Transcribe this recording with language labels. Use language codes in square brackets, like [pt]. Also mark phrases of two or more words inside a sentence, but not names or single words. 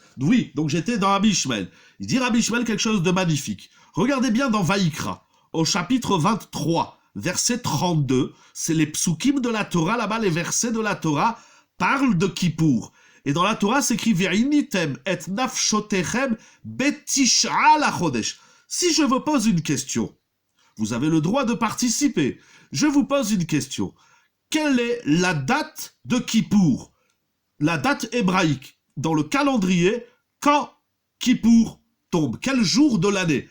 [fr] Oui, donc j'étais dans Rabbi Ishmael. Il dit Rabbi Ishmael quelque chose de magnifique. Regardez bien dans Vaïkra, au chapitre 23, verset 32. C'est les psukim de la Torah, là-bas, les versets de la Torah parlent de Kippour. Et dans la Torah, c'est écrit [he] ועניתם את נפשתיכם בתשעה לחדש. [fr] Si je vous pose une question, vous avez le droit de participer. Je vous pose une question. Quelle est la date de Kippour? La date hébraïque, dans le calendrier, quand Kippour tombe? Quel jour de l'année?